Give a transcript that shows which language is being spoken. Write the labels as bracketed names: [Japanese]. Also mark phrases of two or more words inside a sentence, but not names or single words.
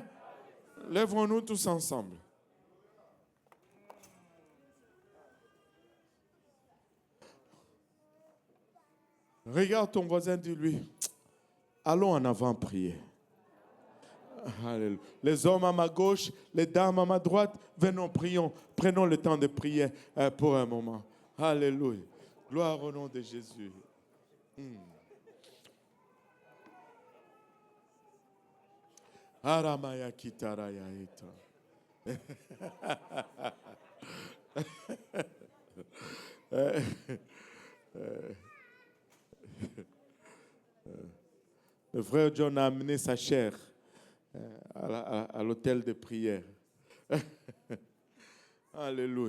[French] Lèvons-nous tous ensemble. Regarde ton voisin, dis-lui, allons en avant prier. Alléluia. Les hommes à ma gauche, les dames à ma droite, venons, prions. Prenons le temps de prier pour un moment. Alléluia. Gloire au nom de Jésus. Aramaya kitaraya ita. Le frère John a amené sa chair à l'hôtel de prière. Alléluia.